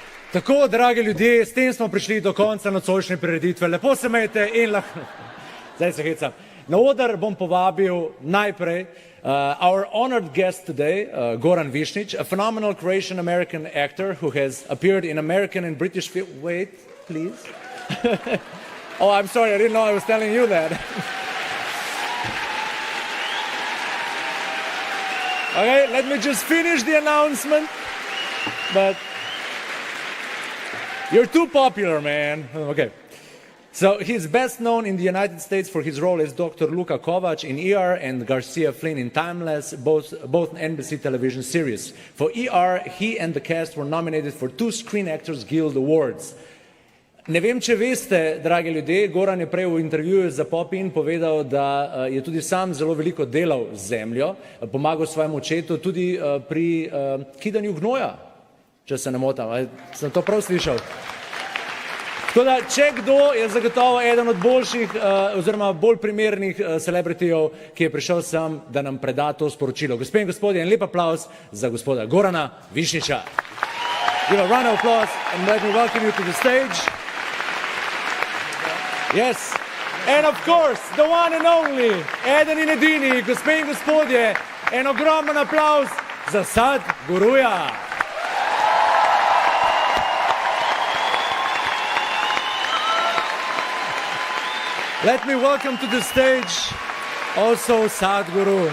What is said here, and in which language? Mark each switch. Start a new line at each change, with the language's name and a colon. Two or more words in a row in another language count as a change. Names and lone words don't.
Slovenian: Tako, dragi ljudje, s tem smo prišli do konca nocojšnje prireditve. Lepo se imejte in lahko… Zdaj se hecam. Na oder bom povabil najprej
English: our honored guest today, Goran Visnjic, a phenomenal Croatian-American actor who has appeared in American and British film… Wait, please. Oh, I'm sorry, I didn't know I was telling you that. Okay, let me just finish the announcement. But you're too popular, man. Okay. So he's best known in the United States for his role as Dr. Luka Kovac in ER and Garcia Flynn in Timeless, both NBC television series. For ER, he and the cast were nominated for 2 Screen Actors Guild Awards.
Slovenian: Ne vem, če veste, dragi ljudje, Goran je prej v intervjuju za Popin povedal, da je tudi sam zelo veliko delal z zemljo, pomagal svojemu očetu tudi pri kidanju gnoja, če se ne motam. Sem to prav slišal? Tako da, če kdo, je zagotovo eden od boljših oziroma bolj primernih celebritijev, ki je prišel sem, da nam preda to sporočilo. Gospe in gospodje, en lep aplavz za gospoda Gorana Visnjiča.
English: Give a round of applause and let me welcome you to the stage. Yes, and of course, the one and only,
Slovenian: eden in edini, gospe in gospodje, en ogromen aplavz za Sadhguruja.
English: Let me welcome to the stage also Sadhguru.